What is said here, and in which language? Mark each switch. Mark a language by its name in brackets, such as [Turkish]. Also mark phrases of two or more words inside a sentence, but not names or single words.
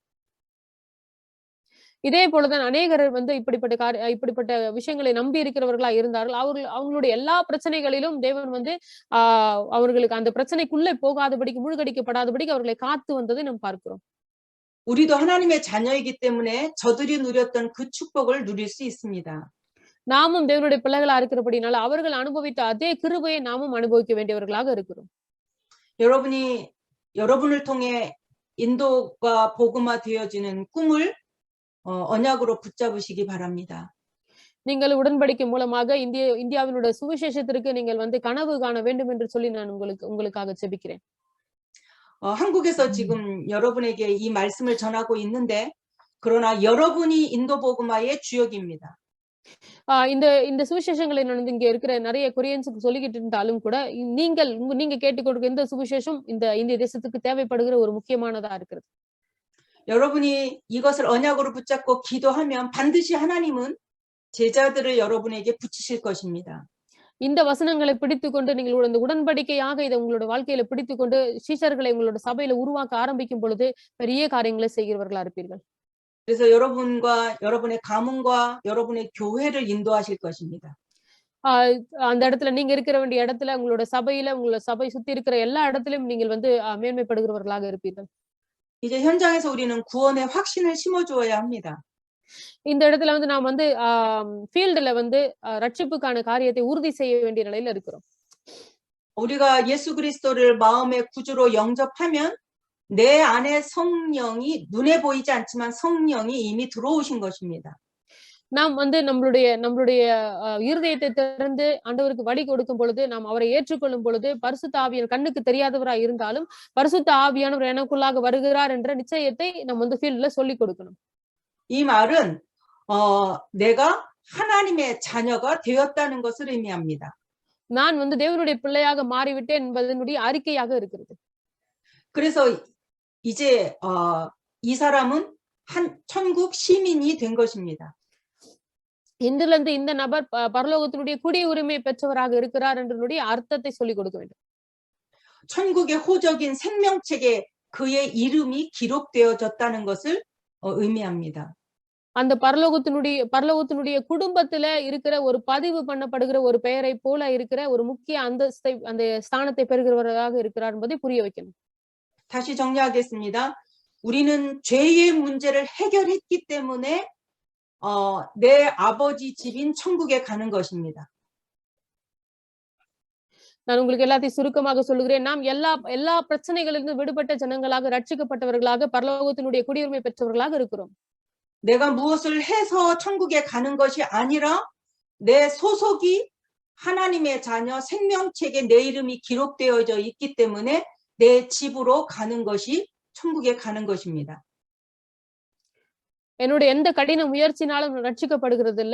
[Tamil] இதே போலதான் அநேகர் இப்படிப்பட்ட விஷயங்களை நம்பி இருக்கிறவர்களா இருந்தார்கள். அவங்களுடைய எல்லா பிரச்சனைகளிலும் தேவன் அவர்களுக்கு அந்த பிரச்சனைக்குள்ளே போகாதபடிக்கு, மூழ்கடிக்கப்படாதபடிக்கு அவர்களை காத்து வந்ததை நாம் பார்க்கிறோம். [Korean] 우리도 하나님의 자녀이기 때문에 저들이 누렸던 그 축복을 누릴 수 있습니다. [Tamil] நாமும் தேவனுடைய பிள்ளைகளா இருக்கிறபடினால அவர்கள் அனுபவித்த அதே கிருபையை நாமும் அனுபவிக்க வேண்டியவர்களாக இருக்கிறோம். [Korean] 여러분을 통해 인도가 복음화 되어지는 꿈을 언약으로 붙잡으시기 바랍니다. [Tamil] நீங்கள் உடன்படிக்கை மூலமாக இந்தியாவினுடைய சுவிசேஷத்திற்கு நீங்கள் கனவு காண வேண்டும் என்று சொல்லி நான் உங்களுக்காக ஜெபிக்கிறேன். [Korean] 한국에서 지금 여러분에게 이 말씀을 전하고 있는데 그러나 여러분이 인도 복음화의 주역입니다. [Tamil] இந்த சுவிசேஷங்களை நான் இங்க இருக்கிற நிறைய கொரியன்ஸுக்கு சொல்லிக்கிட்டு இருந்தாலும் கூட நீங்க கேட்டுக்கொடுக்க இந்த சுவிசேஷம் இந்த இந்திய தேசத்துக்கு தேவைப்படுகிற ஒரு முக்கியமானதா இருக்கிறது. [Korean] 여러분이 이것을 언약으로 붙잡고 기도하면 반드시 하나님은 제자들을 여러분에게 붙이실 것입니다. [Tamil] இந்த வசனங்களை பிடித்துக்கொண்டு நீங்கள் இந்த உடன்படிக்கையாக இதை உங்களோட வாழ்க்கையில பிடித்துக்கொண்டு சீஷர்களை உங்களோட சபையில உருவாக்க ஆரம்பிக்கும் பொழுது பெரிய காரியங்களை செய்கிறவர்களா இருப்பீர்கள். [Korean] 그래서 여러분과 여러분의 가문과 여러분의 교회를 인도하실 것입니다. [Tamil] அந்த இடத்துல நீங்க இருக்க வேண்டிய இடத்துல உங்களோட சபையில உங்களோட சபை சுத்தி இருக்கிற எல்லா இடத்திலும் நீங்கள் மேன்மைப்படுகிறவர்களாக இருப்பீர்கள். [Korean] 이제 현장에서 우리는 구원의 확신을 심어주어야 합니다. [Tamil] இந்த இடத்துல நாம் ஃபீல்டுல ரட்சிப்புக்கான காரியத்தை உறுதி செய்ய வேண்டிய நிலையில இருக்கிறோம். [Korean] 우리가 예수 그리스도를 마음의 구주로 영접하면 내 안에 성령이 눈에 보이지 않지만 성령이 이미 들어오신 것입니다. [Tamil] நாம் நம்மளுடைய இருதயத்தை திறந்து ஆண்டவருக்கு வழி கொடுக்கும் பொழுது, நாம் அவரை ஏற்றுக்கொள்ளும் பொழுது, பரிசுத்த ஆவியானவர் கண்ணுக்கு தெரியாதவராய் இருந்தாலும் பரிசுத்த ஆவியானவர் எனக்குள்ளாக வருகிறார் என்ற நிச்சயத்தை நாம் ஃபீல்ட்ல சொல்லி கொடுக்கணும். [Korean] 이 말은 내가 하나님의 자녀가 되었다는 것을 의미합니다. [Tamil] நான் தேவனுடைய பிள்ளையாக மாறிவிட்டேன் என்பதனுடைய அறிக்கையாக இருக்கிறது. [Korean] 그래서 이제 이 사람은 한 천국 시민이 된 것입니다. [Tamil] இன்றிலிருந்து இந்த நபர் பரலோகத்தினுடைய குடியுரிமை பெற்றவராக இருக்கிறார் என்றனுடைய அர்த்தத்தை சொல்லிக் கொடுக்க வேண்டும். [Korean] 천국의 호적인 생명책에 그의 이름이 기록되어졌다는 것을 의미합니다. [Tamil] அந்த பரலோகத்தினுடைய குடும்பத்துல இருக்கிற ஒரு பதிவு பண்ணப்படுகிற ஒரு பெயரை போல இருக்கிற ஒரு முக்கிய அந்தஸ்தை அந்த ஸ்தானத்தை பெறுகிறவராக இருக்கிறார் என்பதை புரிய வைக்கணும். [Korean] 다시 정리하겠습니다. 우리는 죄의 문제를 해결했기 때문에 내 아버지 집인 천국에 가는 것입니다. [Tamil] நான் உங்களுக்கு எல்லாத்தையும் சுருக்கமாக சொல்லுகிறேன். நாம் எல்லா பிரச்சனைகளிலிருந்து விடுபட்ட ஜனங்களாக ரட்சிக்கப்பட்டவர்களாக பரலோகத்தினுடைய குடியுரிமை பெற்றவர்களாக இருக்கிறோம். [Korean] 내가 무엇을 해서 천국에 가는 것이 아니라 내 소속이 하나님의 자녀 생명책에 내 이름이 기록되어져 있기 때문에 내 집으로 가는 것이 천국에 가는 것입니다. [Tamil] என்னுடைய எந்த கடின முயற்சினாலும் ரட்சிக்கப்படுகிறதில்லை.